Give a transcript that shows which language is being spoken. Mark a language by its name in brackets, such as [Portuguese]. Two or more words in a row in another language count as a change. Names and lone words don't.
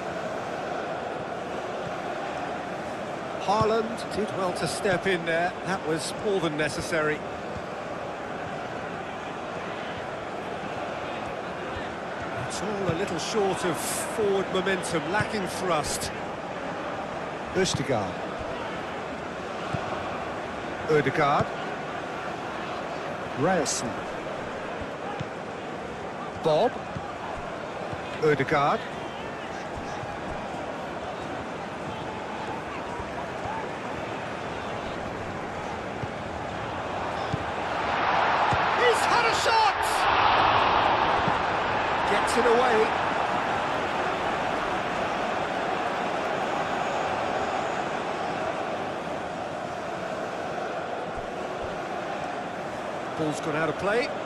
[English] Haaland did well to step in there. That was more than necessary. It's all a little short of forward momentum, lacking thrust. Østegård. Ødegaard. Ryerson. Bob. Ødegaard. He's had a shot! Gets it away. Ball's gone out of play.